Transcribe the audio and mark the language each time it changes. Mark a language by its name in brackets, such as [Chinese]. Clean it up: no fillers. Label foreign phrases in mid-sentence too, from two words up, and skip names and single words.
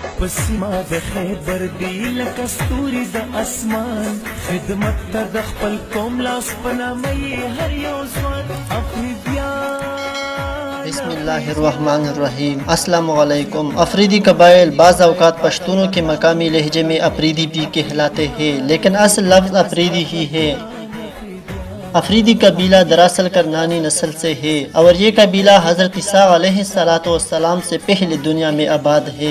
[Pashto] پسما د خیبر دی لکه ستوري د اسمان خدمت ته د خپل قوم لاس پنامه هر یو ځوان افریدیان [Arabic] بسم اللہ الرحمن الرحیم۔ السلام علیکم۔ [Urdu] افریدی قبائل بعض اوقات پشتونوں کے مقامی لہجے میں افریدی بھی کہلاتے ہیں، لیکن اصل لفظ افریدی ہی ہے۔ افریدی قبیلہ دراصل کرنانی نسل سے ہے اور یہ قبیلہ حضرت عیسیٰ علیہ السلام سے پہلے دنیا میں آباد ہے۔